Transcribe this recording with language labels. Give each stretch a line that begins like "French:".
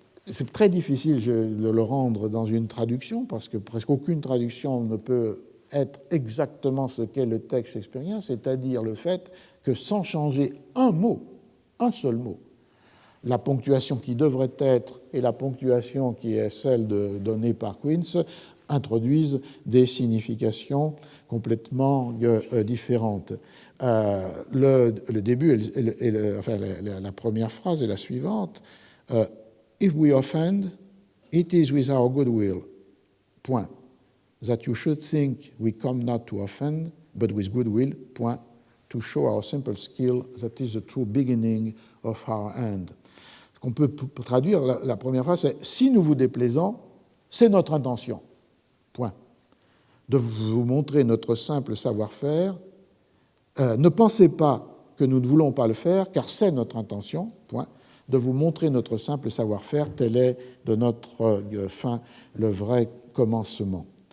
French: C'est très difficile de le rendre dans une traduction parce que presque aucune traduction ne peut être exactement ce qu'est le texte shakespearien, c'est-à-dire le fait que sans changer un mot, un seul mot, la ponctuation qui devrait être et la ponctuation qui est celle donnée par Queen's introduisent des significations complètement différentes. Le début, la première phrase est la suivante.
English: If we offend, it is with our good will. Point. That you should think we come not to offend, but with good will. Point. To show our simple skill, that is the true beginning of our end.
French: Ce qu'on peut traduire, la première phrase, c'est « Si nous vous déplaisons, c'est notre intention. » Point. De vous montrer notre simple savoir-faire. Ne pensez pas que nous ne voulons pas le faire, car c'est notre intention. Point. De vous montrer notre simple savoir-faire, tel est de notre fin le vrai commencement.